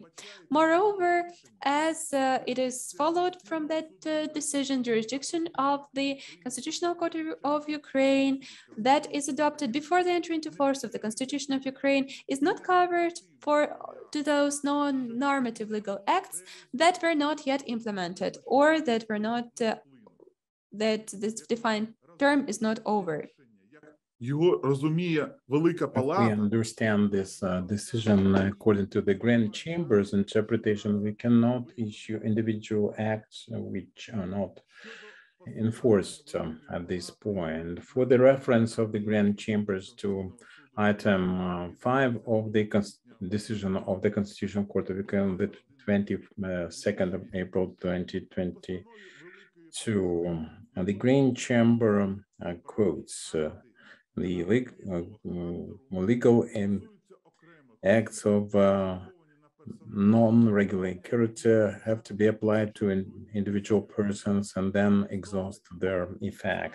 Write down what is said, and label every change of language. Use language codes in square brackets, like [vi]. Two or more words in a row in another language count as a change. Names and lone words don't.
[en] Moreover, as it is followed from that decision, jurisdiction of the Constitutional Court of Ukraine that is adopted before the entry into force of the Constitution of Ukraine is not covered to those non-normative legal acts that were not yet implemented or that were not that this defined term is not over. [uk] Його розуміє Велика [en] We [uk] Палата. [en] understand this decision according to the Grand Chamber's interpretation. We cannot issue individual acts which are not enforced at this point. For the reference of the Grand Chambers to item 5 of the decision of the Constitutional Court of Ukraine, the 22nd of April 2022, the Grand Chamber quotes the legal acts of non-regulated character have to be applied to individual persons and then exhaust their effect.